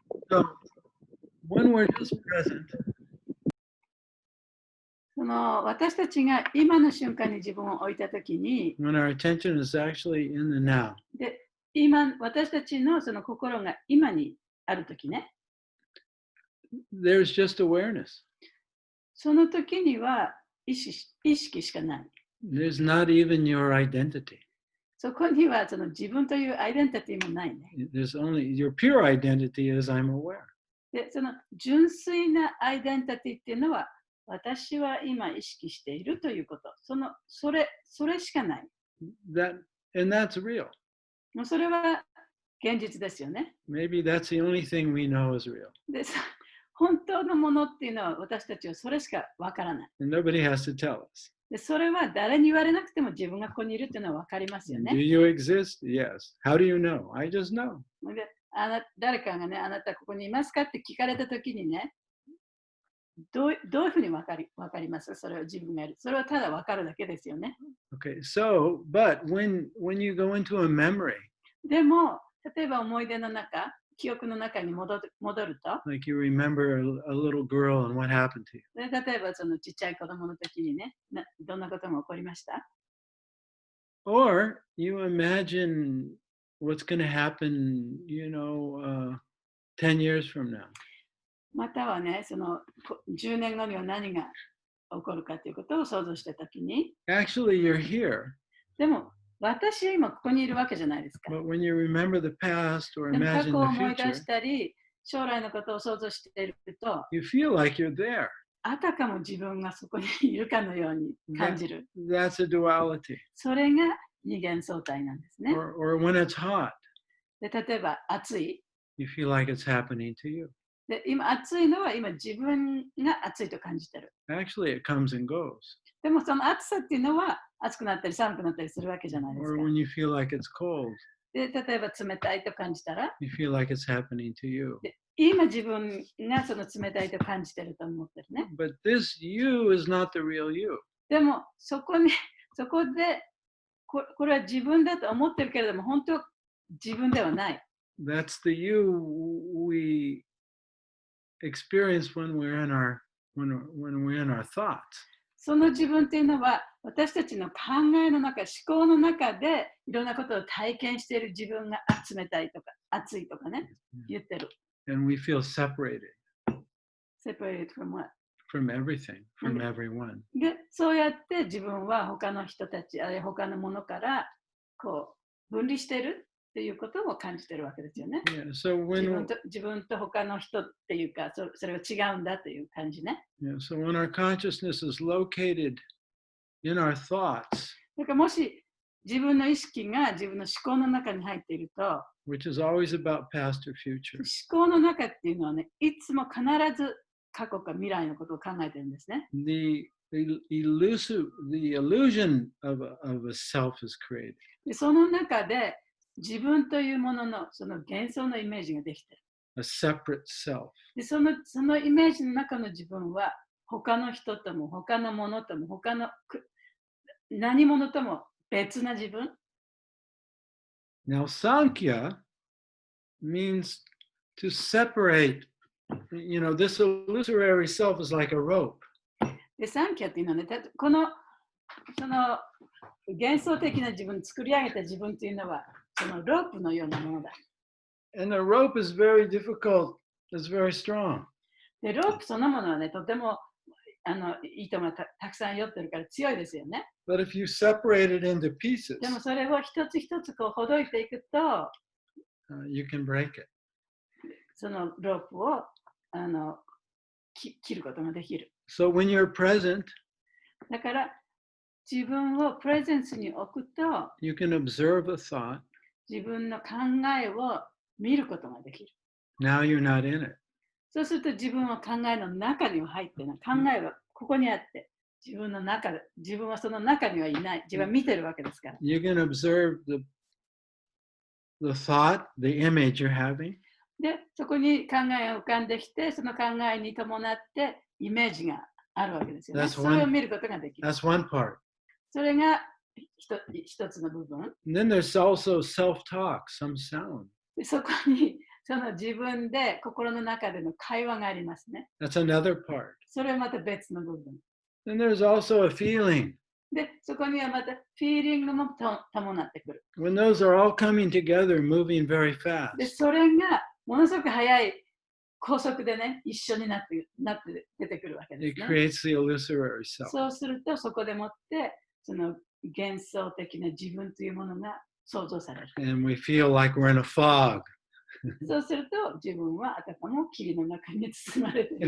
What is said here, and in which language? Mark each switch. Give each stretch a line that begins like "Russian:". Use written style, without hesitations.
English: So when we're just present,
Japanese: その私たちが今の瞬間に自分を置いたときに、
English: when our attention is actually in the now,
Japanese: で今私たちのその心が今にあるときね、
English: there's just awareness.
Japanese: その時には意識しかない。
English: There's not even your identity.
Japanese: そこにはその自分というアイデンティティもないね。
English: There's only your pure identity is I'm aware.
Japanese: で、その純粋なアイデンティティっていうのは、私は今意識しているということ。それしかない。
English: And that's real.
Japanese: もうそれは現実ですよね。
English: Maybe that's the only thing we know is real.
Japanese: で、本当のものっていうのは私たちはそれしかわからない。
English: And nobody has to tell us.
Japanese: で、それは誰に言われなくても自分がここにいるっていうのはわかりますよ
English: Do
Japanese: ね。
English: you exist? Yes. How do you know? I just know.
Japanese: で誰かがね、あなたここにいますかって聞かれたときにね、どういうふうにわかりますそれを自分がいる。それはただわかるだけですよね。
English: Okay. So, but when you go into a memory,
Japanese: でも、例えば思い出の中、記憶の中に戻ると、
English: like you remember a little girl and what happened to you.
Japanese: で例えばそのちっちゃい子供の時にね、どんなことが起こりました？
English: Or you imagine what's going to happen, 10 years from now.
Japanese: またはね、その10年後には何が起こるかということを想像したときに、
English: Actually, you're here.
Japanese: でも私は今ここにいるわけじゃないですか。
English: But when you remember the past or
Japanese: でも過
English: imagine
Japanese: 去を
English: the
Japanese: 思い出
English: future,
Japanese: したり、将来のことを想像していると、
English: you feel like you're there.
Japanese: あたかも自分がそこにいるかのように感じる。
English: That's a duality.
Japanese: それが二元相対なんですね。
English: Or when it's hot,
Japanese: で例えば暑い。
English: you feel like it's happening to you.
Japanese: で今暑いのは今自分が暑いと感じてる。
English: Actually, it comes and goes.
Japanese: でもその暑さっていうのは暑くなったり寒くなったりするわけじゃないです
English: Or
Japanese: か。
English: when you feel like it's cold,
Japanese: で例えば冷たいと感じたら、
English: you feel like it's happening to you.
Japanese: で今自分がその冷たいと感じてると思ってるね。
English: But this you is not the real you.
Japanese: でもそこでこれは自分だと思ってるけれども本当は自分ではない。
English: That's the you we experience when we're in our thoughts.
Japanese: その自分っていうのは私たちの考えの中、思考の中でいろんなことを体験している自分が冷たいとか暑いとかね、言ってる。
English: And we feel separated Separated from what? from everything, from everyone.
Japanese: で、そうやって自分は他の人たち、あるいは他のものからこう分離してるっていうことを感じてるわけですよね。
English: Yeah, so
Japanese: 自分と他の人っていうか、それは違うんだという感じね。
English: so when our consciousness is located in our thoughts,
Japanese: だからもし自分の意識が自分の思考の中に入っていると、
English: which is always about past or future,
Japanese: 思考の中っていうのはね、いつも必ず過去か未来のことを考えてるんですね。
English: the illusion of a self is created.
Japanese: でその中で自分というもののその幻想のイメージができてる。
English: A separate self.
Japanese: でそのイメージの中の自分は他の人とも他のものとも他の何者とも別な自分
English: Now, Sankhya means to separate. You know, this illusory self is like a rope.
Japanese: で、サンキャっていうのはね、このその幻想的な自分、作り上げた自分というのは、そのロープのようなものだ。
English: And the rope is very difficult, it's very strong.
Japanese: で、ロープそのものはね、とても糸がたくさん寄ってるから強いですよね。
English: But if you separate it into pieces,
Japanese: でもそれを一つ一つこうほどいていくと、
English: you can break it.
Japanese: そのロープを切ることができる。
English: So when you're present,
Japanese: だから自分をプレゼンスに置くと、
English: you can observe a thought.
Japanese: 自分の考えを見ることができる。
English: Now you're not in it.
Japanese: そうすると自分は考えの中には入ってない。考えはここにあって、自分の中で、自分はその中にはいない。自分は見てるわけですから。
English: You can observe the thought, the image you're having.
Japanese: で、そこに考えが浮かんできて、その考えに伴ってイメージがあるわけですよね。それを見ることができる。
English: That's one part.
Japanese: それが一つの部分。
English: And then there's also self-talk, some sound.
Japanese: でそこにその自分で心の中での会話がありますね。
English: That's another part.
Japanese: それはまた別の部分。
English: Then there's also a feeling.
Japanese: で、そこにはまたフィーリングも伴ってくる。
English: When those are all coming together, moving very fast.
Japanese: で、それがものすごく速い高速でね、一緒になって出てくるわけで
English: It
Japanese: すね。
English: creates the illusory self.
Japanese: そうすると、そこでもって、その幻想的な自分というものが想像される。
English: And we feel like we're in a fog.
Japanese: そうすると、自分はあたかも霧の中に包まれている